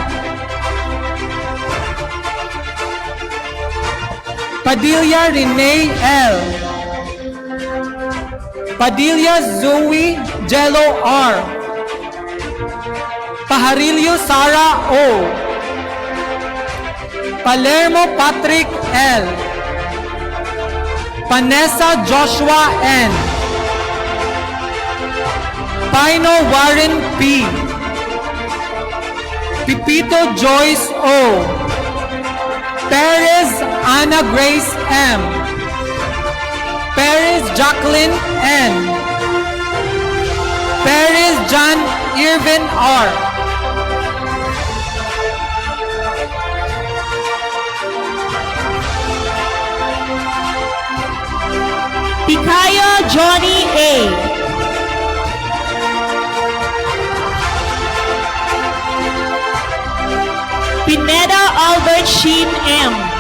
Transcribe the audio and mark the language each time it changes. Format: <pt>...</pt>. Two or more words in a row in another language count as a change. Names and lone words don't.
<tl>Padilla Renee L. Padilla Zoe Jello R. Pajarillo Sara O. Palermo Patrick L. Vanessa Joshua N. Pino Warren P. Pipito Joyce O. Perez Ana Grace M. Perez Jacqueline N. Perez John Irvin R. Picayo Johnny A. Pineda Albert Sheen M.</tl>